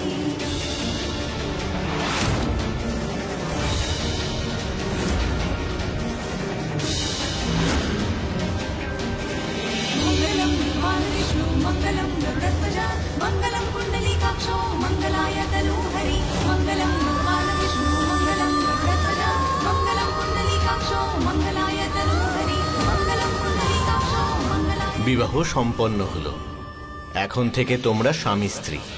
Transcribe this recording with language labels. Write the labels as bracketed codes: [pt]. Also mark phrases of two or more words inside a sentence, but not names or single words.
[sa] मंगलम भगवान विष्णु मंगलम गरुड़ध्वजा मंगलम कुंडलीकाक्षो मंगलाय तनूहरि मंगलम भगवान विष्णु मंगलम गरुड़ध्वजा मंगलम कुंडलीकाक्षो मंगलाय तनूहरि मंगलम कुंडलीकाक्षो मंगलाय। [bn] বিবাহ সম্পন্ন হলো। এখন থেকে তোমরা স্বামী স্ত্রী।